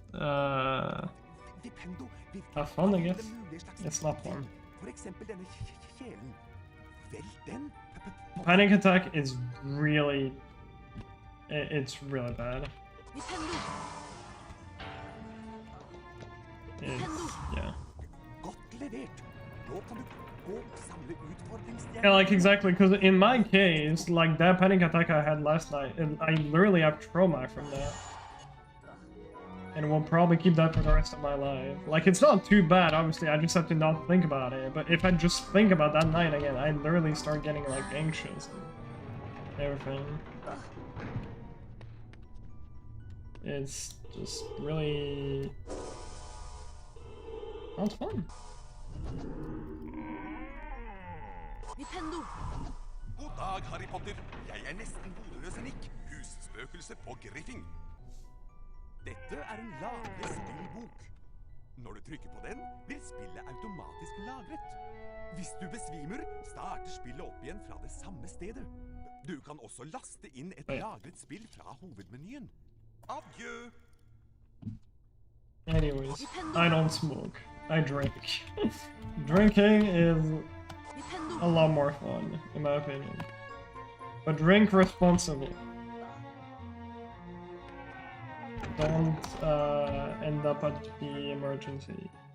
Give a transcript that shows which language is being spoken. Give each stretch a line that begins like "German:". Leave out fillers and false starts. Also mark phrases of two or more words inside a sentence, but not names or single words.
English: Have fun, I guess. It's not fun. Panic attack is really... It's really bad. It's, yeah.
Norwegian: Godt levert. Nå kan du gå og samle utfordringsstjerner.
English: Yeah, like exactly, because in my case, like that panic attack I had last night, and I literally have trauma from that. And will probably keep that for the rest of my life. Like, it's not too bad, obviously, I just have to not think about it. But if I just think about that night again, I literally start getting, like, anxious and everything. It's just really not fun.
Norwegian: Nintendo! God dag, Harry Potter. Jeg nesten hodeløse Nick, husspøkelse på Griffing. Dette en lagret spillbok. Når du trykker på den, blir spillet automatisk lagret. Hvis du besvimer, starter spillet opp igjen fra det samme stedet. Du kan også laste inn et lagret spill fra hovedmenyen. Adjø!
English: Anyways, I don't smoke. I drink. Drinking is a lot more fun, in my opinion. But drink responsibly. Don't end up at the emergency.